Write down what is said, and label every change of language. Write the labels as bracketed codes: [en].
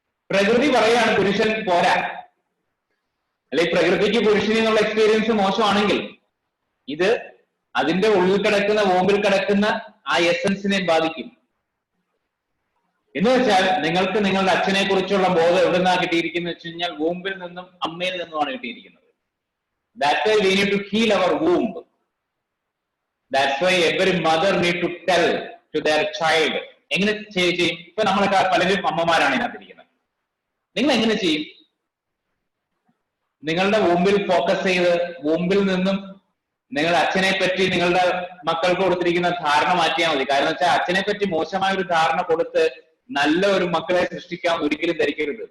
[ml] പ്രകൃതി പറയാണ് പുരുഷൻ പോരാ, അല്ലെങ്കിൽ പ്രകൃതിക്ക് പുരുഷനെ എന്നുള്ള എക്സ്പീരിയൻസ് മോശമാണെങ്കിൽ ഇത് അതിന്റെ ഉള്ളിൽ കിടക്കുന്ന വോമ്പിൽ കിടക്കുന്ന ആ എസൻസിനെ ബാധിക്കും. എന്ന് വെച്ചാൽ നിങ്ങൾക്ക് നിങ്ങളുടെ അച്ഛനെ കുറിച്ചുള്ള ബോധം എവിടെ നിന്നാണ് കിട്ടിയിരിക്കുന്നത് വെച്ച് കഴിഞ്ഞാൽ വോമ്പിൽ നിന്നും അമ്മയിൽ നിന്നുമാണ് കിട്ടിയിരിക്കുന്നത്. [en] That's why we need to heal our womb. That's why every mother need to tell to their child. [ml] എങ്ങനെ ചെയ്യും? ഇപ്പൊ നമ്മളൊക്കെ പലരും അമ്മമാരാണ് ഇതിനകത്തിരിക്കുന്നത്. നിങ്ങൾ എങ്ങനെ ചെയ്യും? നിങ്ങളുടെ വോമ്പിൽ ഫോക്കസ് ചെയ്ത് വോമ്പിൽ നിന്നും നിങ്ങളുടെ അച്ഛനെ പറ്റി നിങ്ങളുടെ മക്കൾക്ക് കൊടുത്തിരിക്കുന്ന ധാരണ മാറ്റിയാൽ മതി. കാരണം വെച്ചാൽ അച്ഛനെ പറ്റി മോശമായ ഒരു ധാരണ കൊടുത്ത് നല്ല ഒരു മക്കളെ സൃഷ്ടിക്കാൻ ഒരിക്കലും ധരിക്കരുത്.